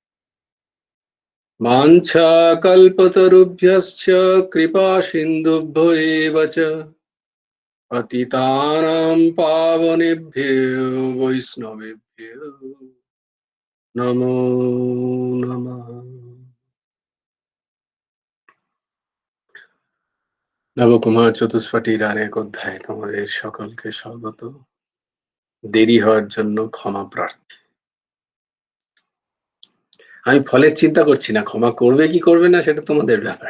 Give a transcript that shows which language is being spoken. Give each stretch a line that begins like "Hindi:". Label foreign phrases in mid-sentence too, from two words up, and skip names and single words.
Sanskrit: वाञ्छाकल्पतरुभ्यश्च कृपासिन्धुभ्यो एव च पतितानां पावनेभ्यो वैष्णवेभ्यो नमो नमः।
Bangla: নবকুমার চতুষ্পটির আর এক অধ্যায় তোমাদের সকলকে স্বাগত। দেরি হওয়ার জন্য ক্ষমা প্রার্থী। আমি ফলের চিন্তা করছি না, ক্ষমা করবে কি করবে না সেটা তোমাদের ব্যাপার।